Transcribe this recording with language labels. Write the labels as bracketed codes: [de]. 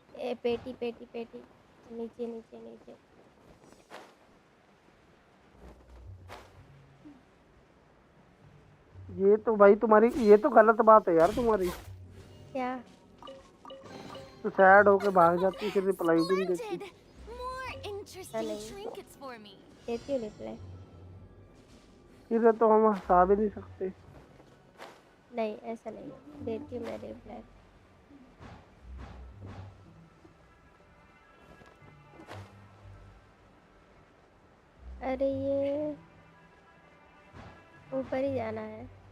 [hi] ए पेटी पेटी पेटी, नीचे नीचे नीचे। ये तो भाई तुम्हारी, ये तो गलत बात है यार तुम्हारी। क्या? तो सैड होके भाग जाती, फिर रिप्लाई भी नहीं देती। [en] Interesting trinkets for me. [hi] देती हूँ रिप्लाई। फिर तो हम हंसा भी नहीं सकते। नहीं, ऐसा नहीं है, देती हूँ मैं रिप्लाई। अरे ये ऊपर ही जाना है।